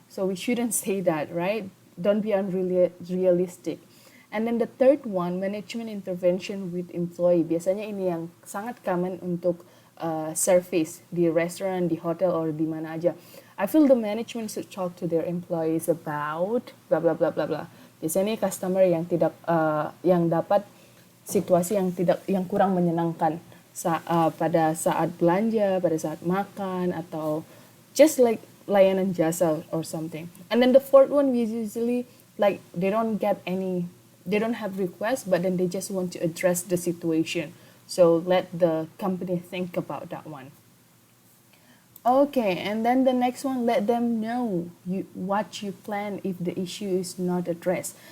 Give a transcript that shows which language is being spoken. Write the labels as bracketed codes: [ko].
[en] So we shouldn't say that, right? Don't be unrealistic. And then the third one, management intervention with employee. [id] Biasanya ini yang sangat common untuk service di restoran, di hotel, or di mana aja. [en] I feel the management should talk to their employees about blah blah blah blah blah. [id] Biasanya customer yang tidak yang dapat situasi yang kurang menyenangkan pada saat belanja, pada saat makan, atau just like layanan jasa or something. [en] And then the fourth one, we usually like they don't get any they don't have requests, but then they just want to address the situation. So let the company think about that one. Okay, and then the next one, let them know what you plan if the issue is not addressed.